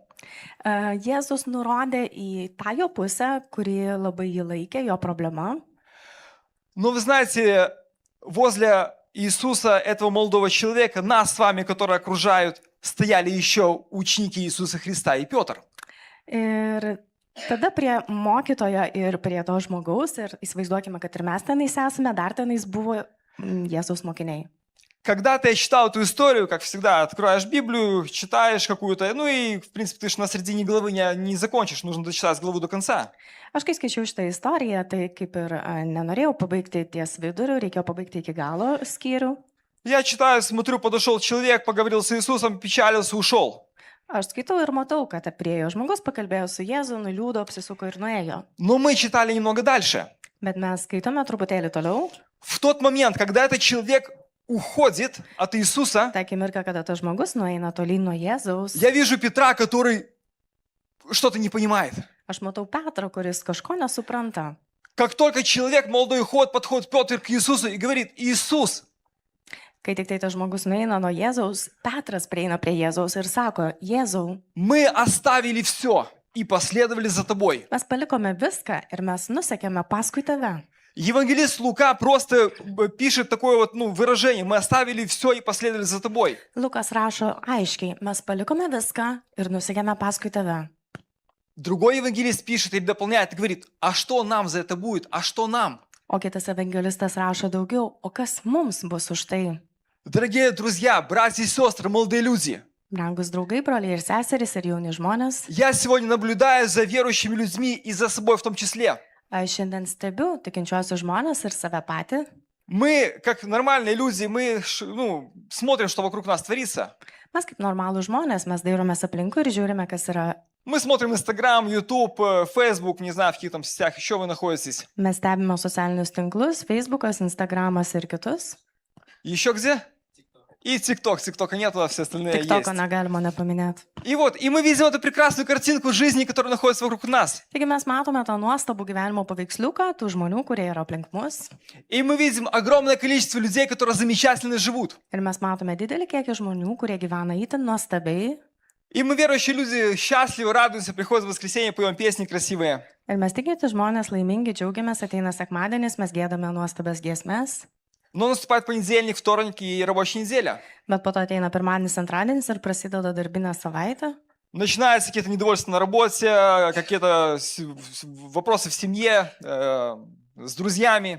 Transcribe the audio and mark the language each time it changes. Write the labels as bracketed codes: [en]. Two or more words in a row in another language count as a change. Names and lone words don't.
[lt] Jėzus nurodė į tą jo pusę, kuri labai jį laikė, jo problema. [ru] Но вы знаете, возле Иисуса, этого молодого человека, нас с вами, которые окружают, стояли еще ученики Иисуса Христа и Петр. [lt] Ir tada prie mokytojo ir prie to žmogaus, ir įsivaizduokime, kad ir mes tenais esame, dar tenais buvo Jėzaus mokiniai. [ru] Когда-то я читал эту историю, как всегда, откроешь Библию, читаешь какую-то, ну и, в принципе, ты же на середине главы не закончишь, нужно дочитать главу до конца. [lt] Aš kai skaičiau šitą istoriją, tai kaip ir nenorėjau pabaigti ties viduriu, reikėjo pabaigti iki galo skyrių. [ru] Я читаю, смотрю, подошел человек, поговорил с Иисусом, печалился, ушел. [lt] Aš skaitau ir matau, kad priejo žmogus, pakalbėjo su Jėzu, nuliūdo, apsisuko ir nuėjo. [ru] Но мы читали немного дальше. [lt] Bet mes skaitome truputėlį toliau. [ru] В тот момент, когда этот человек уходит от Иисуса, [lt] Ta akimirka, kada tas žmogus nueina tolyn nuo Jėzaus, [ru] я вижу Петра, который что-то не понимает. [lt] aš matau Petrą, kuris kažko nesupranta. [ru] Как только человек, молодой уходит, подходит Петр к Иисусу и говорит: Иисус, [lt] Kai tik tai tas žmogus nueina nuo Jėzaus, Petras prieina prie Jėzaus ir sako, Jėzau, [ru] мы оставили все и последовали за тобой. [lt] mes palikome viską ir mes nusekėme paskui tave. [ru] Евангелист Лука просто пишет такое вот, выражение: мы оставили все и последовали за тобой. [lt] Lukas rašo aiškiai, mes palikome viską ir nusekėme paskui tave. [ru] Другой евангелист пишет и дополняет, и говорит: а что нам за это будет? А что нам? [lt] O kitas evangelistas rašo daugiau, o kas mums bus už tai? [ru] Дорогие друзья, братья и сестры, молодые люди, [lt] Brangus draugai, broliai ir seserys ir jauni žmonės, [ru] я сегодня наблюдаю за верующими людьми и за собой в том числе. [lt] aš šiandien stebiu tikinčiuosius žmonės ir save patį. [ru] Мы, как нормальные люди, мы смотрим, что вокруг нас творится. [lt] Mes kaip normalų žmonės, mes dairomės aplinkui ir žiūrime, kas yra. [ru] Мы смотрим Инстаграм, Ютуб, Фейсбук, не знаю, в каких там сетях еще вы находитесь. [lt] Mes stebime socialinius tinklus, Facebookas, Instagramas ir kitus. [ru] Еще где? И ТикТок. ТикТока нету, а все остальные [lt] TikToko [ru] есть. [lt] negalima nepaminėti. [ru] И мы видим эту прекрасную картинку жизни, которая находится вокруг нас. [lt] Taigi mes matome tą nuostabų gyvenimo paveiksliuką tų žmonių, kurie yra aplink mus. [ru] И мы видим огромное количество людей, которые замечательно живут. [lt] Ir mes matome didelį kiekį žmonių, kurie gyvena įtin nuostabiai. [ru] И мы, верующие люди, счастливы, радуемся, приходят в воскресенье, поем песни красивые. [lt] Ir mes tikėti žmonės laimingi, džiaugiamės, ateina sekmadienis, mes gėdame nuostabias giesmes. [ru] Но наступает понедельник, вторник и рабочая неделя. [lt] Bet po to ateina pirmadienis, antradienis ir prasideda darbinė savaitė. [ru] Начинаются какие-то недовольства на работе, какие-то вопросы в семье, с друзьями.